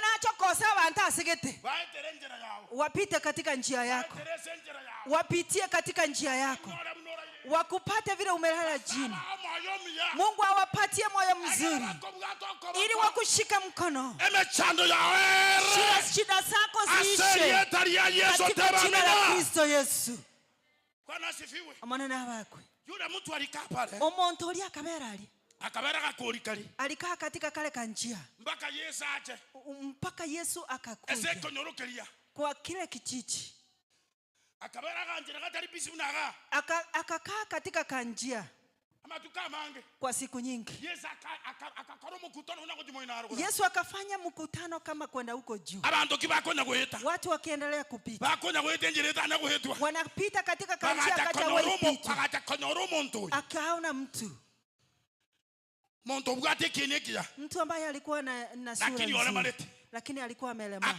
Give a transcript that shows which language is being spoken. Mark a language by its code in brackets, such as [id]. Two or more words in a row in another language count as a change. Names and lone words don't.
[sw] wapite katika njia yako, wapitie katika njia yako, wakupate vile umelala chini. Mungu awapatie moyo mzuri ili wakushika mkono, shida zako ziishe katika jina la Kristo Yesu. [guz] Amanena abakwe [sw] yule mtu alikaa pale, [guz] omuntu oli akabera ali kakoli [sw] alikaa katika kale kanjia mpaka Yesu akakuja kwa kile kijiji, akakaa katika kanjia kwa siku nyingi. Yesu akafanya mkutano kama kwenda huko juu, watu wakiendelea kupita, wanapita katika kanjia, akaona mtu ambaye alikuwa na sura nzuri, lakini alikuwa amelema.